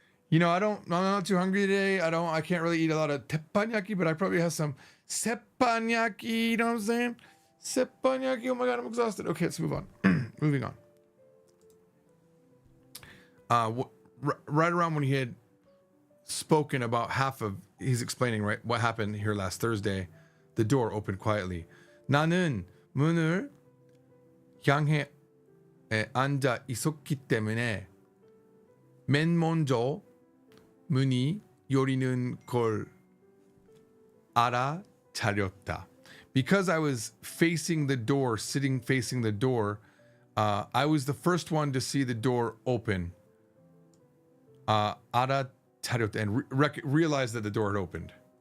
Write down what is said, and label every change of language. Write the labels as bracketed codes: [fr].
[en] You know, I'm not too hungry today. I can't really eat a lot of teppanyaki, but I probably have some seppanyaki. You know what I'm saying? Seppanyaki. Oh my God, I'm exhausted. Okay, let's move on. Moving on. Right around when he had spoken about half of, he's explaining, right, what happened here last Thursday, the door opened quietly. [ko] 나는 문을 향해 앉아 있었기 때문에 맨 먼저 문이 열리는 걸 알아차렸다. [en] Because I was facing the door, sitting facing the door, I was the first one to see the door open. 알아차렸다, and realized that the door had opened.